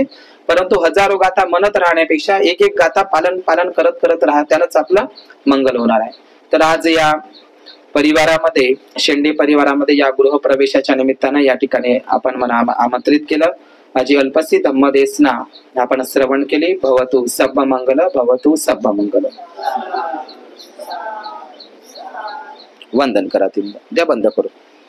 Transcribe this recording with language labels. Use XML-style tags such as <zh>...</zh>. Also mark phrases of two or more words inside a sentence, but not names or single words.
<mr>परंतु हजारो गाथा म्हणत राहण्यापेक्षा एक एक गाथा पालन करत करत राहा, त्यानंच आपलं मंगल होणार आहे. तर आज या परिवारामध्ये, शेंडे परिवारामध्ये या गृहप्रवेशाच्या निमित्तानं या ठिकाणी आपण मला आमंत्रित केलं. माझी अल्पसी धम्मदेशना आपण श्रवण केली.</mr> <pi>भवतु सब्ब मंगल, भवतु सब्ब मंगल.</pi> <mr>वंदन करा, द्या बंद करू.</mr>